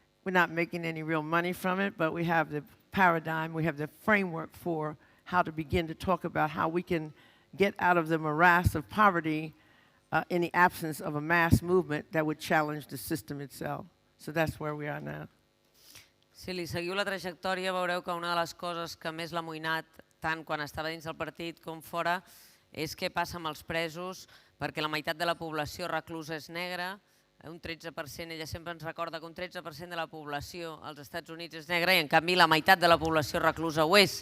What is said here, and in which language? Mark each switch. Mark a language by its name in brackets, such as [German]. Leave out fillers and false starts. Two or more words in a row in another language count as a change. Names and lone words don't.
[English] we're not making any real money from it, but we have the paradigm, we have the framework for how to begin to talk about how we can get out of the morass of poverty in the absence of a mass movement that would challenge the system itself. So that's where we are now. [Catalan] Si li seguiu la trajectòria veureu que una de les coses que més l'ha amoïnat tant quan estava dins del partit com fora és què passa amb els presos, perquè la meitat de la població reclusa és negra, un 13%, ella sempre ens recorda que un 13% de la població als Estats Units és negra i en canvi la meitat de la població reclusa ho és.